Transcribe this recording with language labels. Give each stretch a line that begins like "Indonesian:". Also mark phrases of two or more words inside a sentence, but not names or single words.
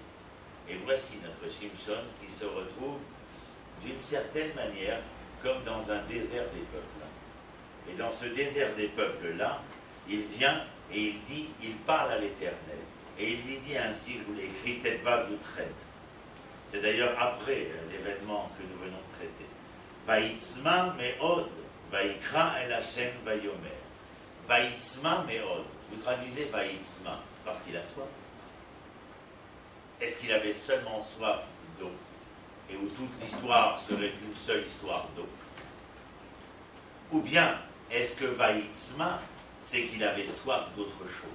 French: Et voici notre Shimshon qui se retrouve d'une certaine manière comme dans un désert des peuples. Et dans ce désert des peuples-là, il vient et il dit, il parle à l'Éternel. Et il lui dit ainsi, je vous l'ai écrit, Tetva vous traite. C'est d'ailleurs après l'événement que nous venons de traiter.
Hebrew: ויצמא מאד ויקרא אל השם ויאמר. ויצמא מאד.
French: Vous traduisez Vaïtzma parce qu'il a soif. Est-ce qu'il avait seulement soif d'eau et où toute l'histoire serait qu'une seule histoire d'eau? Ou bien, est-ce que Vaïtzma, c'est qu'il avait soif d'autre chose?